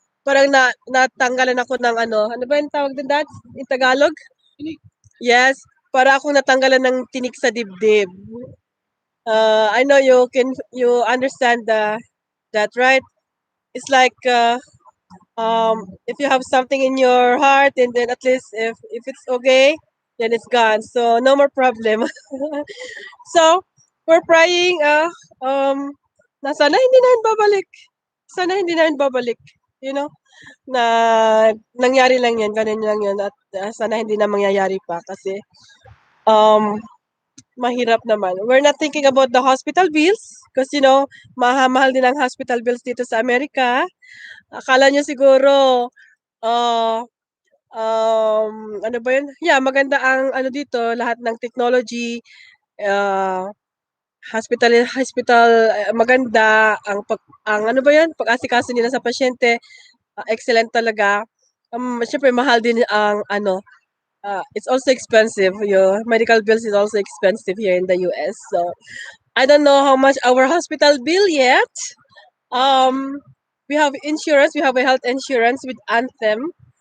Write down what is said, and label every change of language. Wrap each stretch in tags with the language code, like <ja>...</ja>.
<tl>Parang natanggalan ako ng ano ba yung tawag doon, Dad?</tl> <en>In Tagalog?</en> <tl>Yes, para akong natanggalan ng tinik sa dibdib.</tl> <en>I know you understand that, right? It's like if you have something in your heart, and then at least if it's okay, then it's gone. So no more problem. So we're praying</en> <tl>na sana hindi na yun babalik. Sana hindi na yun babalik.</tl> <en>You know,</en> <tl>na nangyari lang yan, ganun lang yun, at sana hindi na mangyayari pa kasi um mahirap naman.</tl> <en>We're not thinking about the hospital bills because</en> <tl>mahal din ang hospital bills dito sa Amerika. Akala nyo siguro uh, Ano ba yun? Yeah, maganda ang ano dito, lahat ng technology, ah, hospital, maganda ang ano ba yun, pag-asikaso nila sa pasyente, excellent talaga. Siyempre mahal din ang ano,</tl> <en>it's also expensive. Your medical bills is also expensive here in the US. So I don't know how much our hospital bill yet. Um, we have insurance. We have a health insurance with Anthem.</en>